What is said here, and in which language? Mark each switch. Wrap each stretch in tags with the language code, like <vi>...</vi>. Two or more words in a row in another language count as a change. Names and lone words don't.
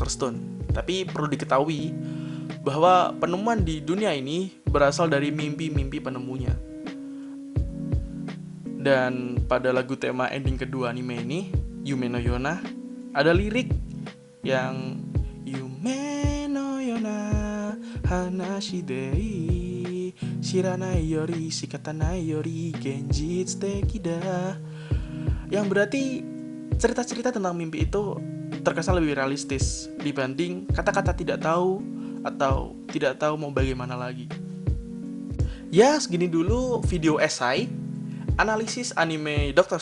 <id>Stone. Tapi perlu diketahui bahwa penemuan di dunia ini berasal dari mimpi-mimpi penemunya. Dan pada lagu tema ending kedua anime ini, Yume no Yona, ada lirik yang</id> <ja>夢のような話で知らないよりしかたないより現実的だ,</ja> <id>yang berarti cerita-cerita tentang mimpi itu terkesan lebih realistis dibanding kata-kata tidak tahu atau tidak tahu mau bagaimana lagi. Ya, segini dulu video esai analisis anime Dr.</id>